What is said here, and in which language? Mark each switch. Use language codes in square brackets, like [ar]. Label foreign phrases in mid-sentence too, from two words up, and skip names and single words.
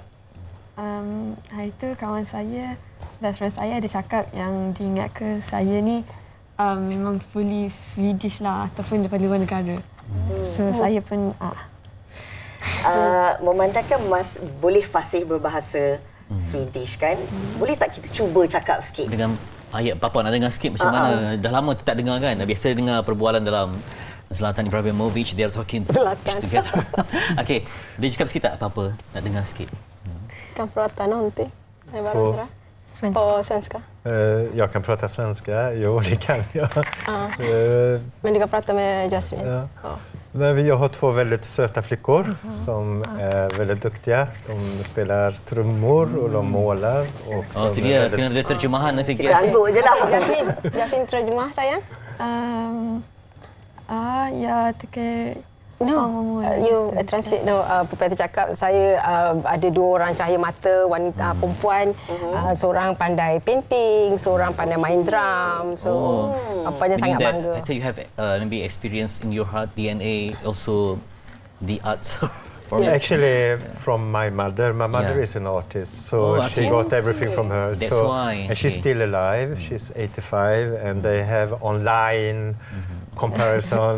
[ms] Hari tu kawan saya, best friend saya ada cakap yang diingat ke saya ni memang [en] fully Swedish [ms] lah ataupun daripada luar negara. So saya pun memandangkan Mas boleh fasih berbahasa Swedish kan? Boleh tak kita cuba cakap sikit? Dengan ayat Papa nak dengar sikit macam mana? Dah lama tak dengar kan? Biasa dengar perbualan dalam Zlatan Ibrahimovic, [en] they are talking together. [ms] Okey, dia cakap sikit tak apa-apa? Nak dengar sikit. [sv] Kan prata någonting med varandra på svenska. Jag kan prata svenska, jo det kan jag. Men du kan prata med Jasmine. Ja. Men jag har 2 väldigt söta flickor som är väldigt duktiga. De spelar trummor och de målar. Och [ms] tu dia kena ada terjemahan sikit. Kita angguk je lah. Jasmine terjemah sayang. [sv] jag tycker [en] You translate [ms] Pupil tu cakap saya ada 2 orang cahaya mata wanita perempuan, seorang pandai painting, seorang pandai main drum, so apanya sangat bangga. [en] I think you have maybe experience in your heart DNA also the arts. Actually, from my mother is an artist, so she got everything from her. That's so, why. And she's still alive. She's 85, and they have online comparison.